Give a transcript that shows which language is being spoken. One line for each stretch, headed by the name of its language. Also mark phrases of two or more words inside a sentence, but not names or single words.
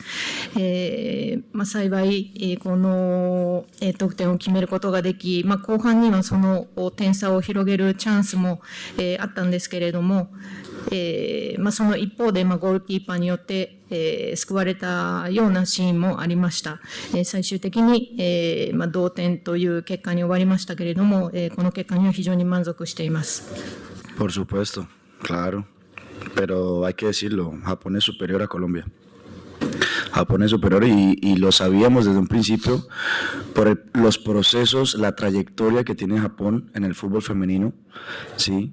Japanese: 幸い、この、得点を決めることができ、後半にはその点差を広げるチャンスも、あったんですけれども、その一方で、ゴールキーパーによって、救われたようなシーンもありました。最終的に、同点という結果に終わりましたけれども、この結果には非常に満足しています。
Spanish: Por supuesto, claro, pero hay que decirlo, Japón es superior a Colombia. Japón es superior y lo sabíamos desde un principio por los procesos, la trayectoria que tiene Japón en el fútbol femenino, ¿sí?